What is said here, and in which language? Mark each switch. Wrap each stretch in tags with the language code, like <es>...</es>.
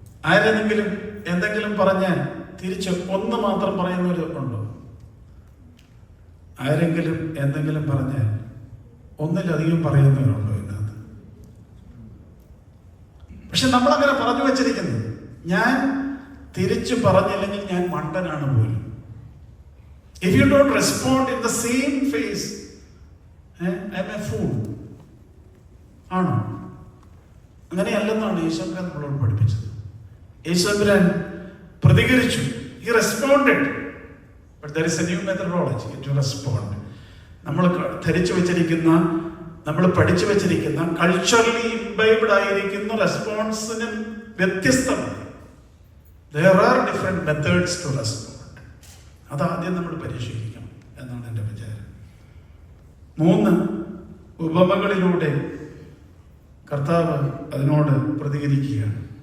<ml>ആരെങ്കിലും എന്തെങ്കിലും പറഞ്ഞാൽ തിരിച്ച് ഒന്ന് മാത്രം പറയുന്നവരുണ്ടോ? ആരെങ്കിലും എന്തെങ്കിലും പറഞ്ഞാൽ ഒന്നിലധികം പറയുന്നവരുണ്ടോ ഇതിനകത്ത്? പക്ഷെ നമ്മളങ്ങനെ പറഞ്ഞു വെച്ചിരിക്കുന്നത്, ഞാൻ തിരിച്ചു പറഞ്ഞില്ലെങ്കിൽ ഞാൻ മണ്ടനാണ് പോലും.</ml> <en>If you don't respond in the same phase, I'm a fool.</en> <ml>ആണോ? അങ്ങനെയല്ലെന്നാണ് യേശുദാൻ നമ്മളോട് പഠിപ്പിച്ചത്. യേശുദാൻ പ്രതികരിച്ചു.</ml> <en>He responded. But there is a new methodology to respond.</en> <ml>നമ്മൾ ധരിച്ചു വെച്ചിരിക്കുന്ന, നമ്മൾ പഠിച്ചു വെച്ചിരിക്കുന്ന,</ml> <en>culturally imbibed</en> <ml>ആയിരിക്കുന്ന റെസ്പോൺസിന് വ്യത്യസ്തമാണ്.</ml> <en>There are different methods to respond.</en> <ml>അതാദ്യം നമ്മൾ പരിശീലിക്കണം എന്നാണ് എൻ്റെ വിചാരം. 3 ഉപമകളിലൂടെ കർത്താവ് അതിനോട് പ്രതികരിക്കുകയാണ്.</ml>